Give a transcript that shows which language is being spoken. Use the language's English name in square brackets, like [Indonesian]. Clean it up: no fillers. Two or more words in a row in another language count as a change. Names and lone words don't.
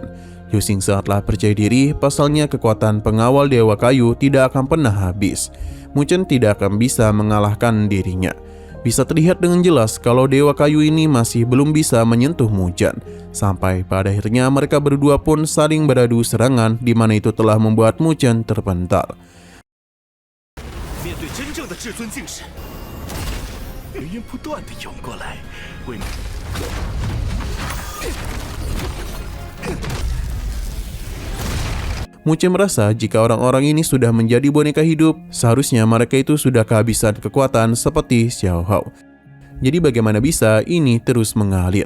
[Indonesian] Zhao Xing sangatlah percaya diri, pasalnya kekuatan pengawal Dewa Kayu tidak akan pernah habis. Muchen tidak akan bisa mengalahkan dirinya. Bisa terlihat dengan jelas kalau Dewa Kayu ini masih belum bisa menyentuh Muchen. Sampai pada akhirnya mereka berdua pun saling beradu serangan, di mana itu telah membuat Muchen terpental. [Chinese] 面对真正的至尊境神，余音不断地涌过来，为 [Indonesian] Muchen merasa jika orang-orang ini sudah menjadi boneka hidup, seharusnya mereka itu sudah kehabisan kekuatan seperti Xiaohao. Jadi bagaimana bisa ini terus mengalir?